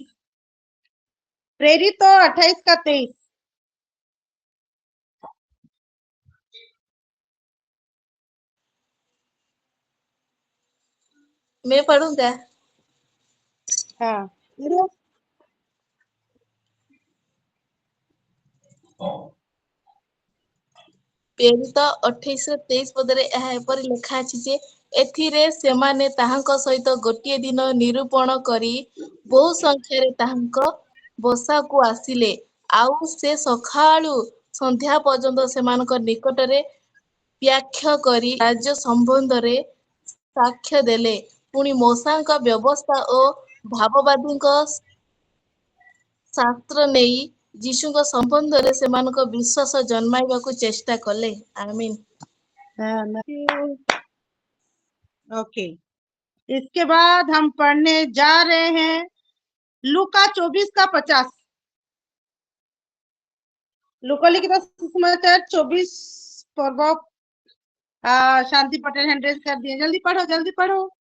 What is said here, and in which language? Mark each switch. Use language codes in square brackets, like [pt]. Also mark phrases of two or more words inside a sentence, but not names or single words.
[hi] प्रेरितों 28 का 23। मैं पढ़ूं क्या? हाँ [or] ପ୍ରେରିତ 28-23 ପଦରେ ଏହା ଏପରି ଲେଖା ଅଛି ଯେ, ଏଥିରେ ସେମାନେ ତାହାଙ୍କ ସହିତ ଗୋଟିଏ ଦିନ ନିରୂପଣ କରି ବହୁ ସଂଖ୍ୟାରେ ତାହାଙ୍କ ବସାକୁ ଆସିଲେ, ଆଉ ସେ ସକାଳୁ ସନ୍ଧ୍ୟା ପର୍ଯ୍ୟନ୍ତ ସେମାନଙ୍କ ନିକଟରେ ବ୍ୟାଖ୍ୟା କରି ରାଜ୍ୟ ସମ୍ବନ୍ଧରେ ସାକ୍ଷ୍ୟ ଦେଲେ। ପୁଣି ମୋଶାଙ୍କ ବ୍ୟବସ୍ଥା ଓ ଭାବବାଦୀଙ୍କ ଶାସ୍ତ୍ର ନେଇ ଯୀଶୁଙ୍କ ସମ୍ବନ୍ଧରେ ସେମାନଙ୍କ ବିଶ୍ୱାସ ଜନ୍ମାଇବାକୁ ଚେଷ୍ଟା କଲେ। ଆमीन। [hi] ओके, इसके बाद हम पढ़ने जा रहे हैं लूका 24 का 50। लूका लिखित सुसमाचार 24 पर्व। शांति पटेल [en] hand raise [hi] कर दिए, जल्दी पढ़ो जल्दी पढ़ो।